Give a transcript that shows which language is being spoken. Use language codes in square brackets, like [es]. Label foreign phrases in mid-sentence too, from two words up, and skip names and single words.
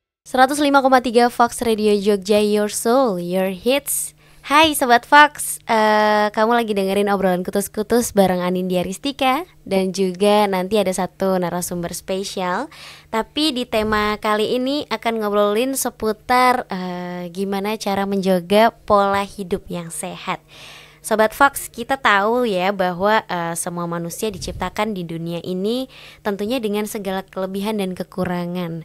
[en] 105,3 Fox Radio Jogja, your soul, your hits. [id] Hai Sobat Fox, kamu lagi dengerin obrolan kutus-kutus bareng Anindya Ristika. Dan juga nanti ada satu narasumber spesial. Tapi di tema kali ini akan ngobrolin seputar gimana cara menjaga pola hidup yang sehat. Sobat Fox, kita tahu ya bahwa semua manusia diciptakan di dunia ini tentunya dengan segala kelebihan dan kekurangan.